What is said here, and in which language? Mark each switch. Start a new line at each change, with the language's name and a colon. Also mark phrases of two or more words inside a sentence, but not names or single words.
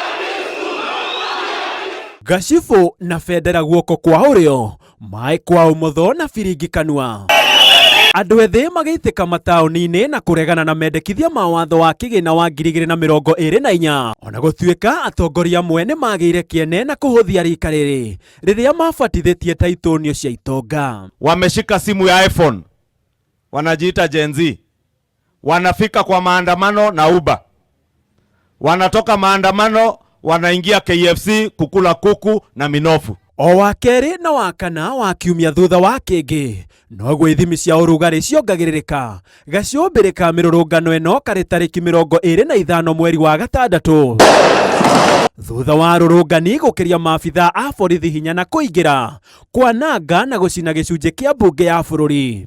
Kikuyu: Gacibũ na bendera guoko kwa ũrĩo, maĩ kwa ũmotho na biringi kanua. Andũ ethĩ magĩitĩka mataũni-inĩ na kũregana na mendekithia ma watho wa kĩgĩna wa 2024, ona gũtuĩka atongoria amwe nĩ magĩire kĩene na kũhũthia rika rĩrĩ rĩrĩa mabatithĩtie taitonio cia itonga.
Swahili: Wameshika simu ya iPhone, wanajiita Gen Z, wanafika kwa maandamano na Uber, wanatoka maandamano wanaingia KFC kukula kuku na minofu.
Kikuyu: O wa kerĩ na wa kana wa kiumia thutha wa kĩngĩ, no gwĩthimi cia ũrugarĩ ciongagĩrĩrĩka, gaciũmbĩrĩ ka mĩrũrũngano ĩno karĩ tarĩki 25 mweri wa gatandatũ, thutha wa rũrũngani gũkĩria maabitha a borithi hinya na kũingĩra, kwananga na gũcina gĩcunjĩ kĩa mbunge ya bũrũri.